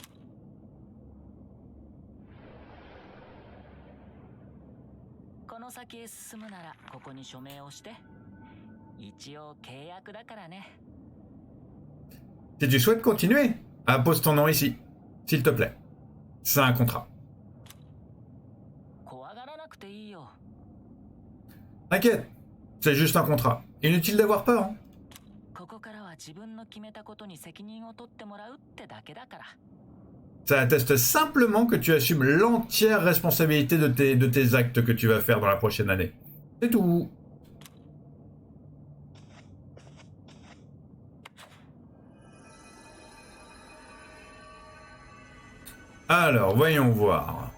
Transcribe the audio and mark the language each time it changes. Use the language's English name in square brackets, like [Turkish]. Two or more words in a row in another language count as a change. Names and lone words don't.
[French] Si tu souhaites continuer, pose ton nom ici, s'il te plaît. C'est un contrat. T'inquiète, c'est juste un contrat. Inutile d'avoir peur. Hein. [Japanese] ここからは自分の決めたことに責任を取ってもらうってだけだから。 [French] Ça atteste simplement que tu assumes l'entière responsabilité de tes actes que tu vas faire dans la prochaine année. C'est tout. Alors, voyons voir.